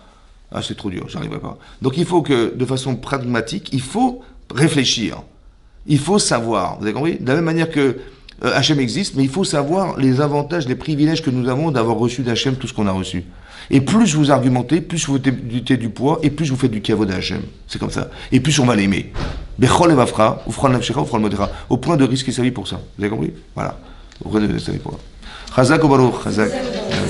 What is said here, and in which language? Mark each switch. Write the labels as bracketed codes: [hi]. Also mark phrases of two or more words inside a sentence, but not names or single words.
[fr] Ah, c'est trop dur, j'arriverai pas. Donc il faut que, de façon pragmatique, il faut réfléchir. Il faut savoir. Vous avez compris? De la même manière que Hachem existe, mais il faut savoir les avantages, les privilèges que nous avons d'avoir reçu d'Hachem tout ce qu'on a reçu. Et plus vous argumentez, plus vous mettez du poids, et plus vous faites du kavod d'Hachem. C'est comme ça. Et plus on va l'aimer. Bechol evafra, ufran nafshecha, ufran modera. Au point de risquer sa vie pour ça. Vous avez compris? Voilà. Au point de risquer sa vie pour ça. [he] חזק וברוך, חזק.